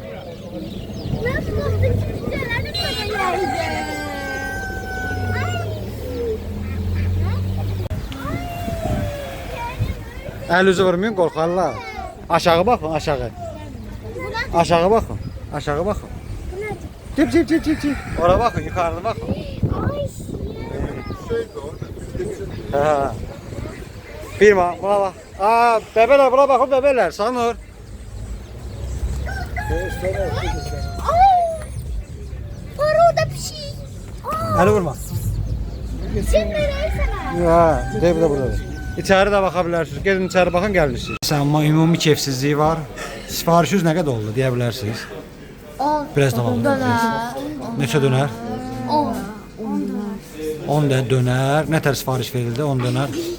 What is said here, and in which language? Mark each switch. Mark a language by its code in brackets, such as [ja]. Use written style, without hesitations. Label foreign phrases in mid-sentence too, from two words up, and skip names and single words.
[az] Mən bu vaxtda cücələrim mənə gəldi. Əl üzü vurmayın, qorxarlar. Aşağı baxın, aşağı. Aşağı baxın, aşağı baxın. Cip cip cip cip cip. Ora baxın, yukarıda baxın. Ha. [tr] Bir bak, buna bak. Aa, bebeler, buna bakın bebeler, sanır. Var orada bir şey. [az] Əli vurma. [tr] Sen nereye sana? [az] Ha, de buradadır. İçəri də baxa bilərsiniz. Gedin içəri baxın, gəlirsiniz. Amma ümumi keyfsizliyi var. Sifarişiniz nə qədər oldu deyə bilərsiniz. 10 Biraz da baxın. Neçə dönər? 10 10 də dönər. Nə tər sifariş verildi? 10 dönər.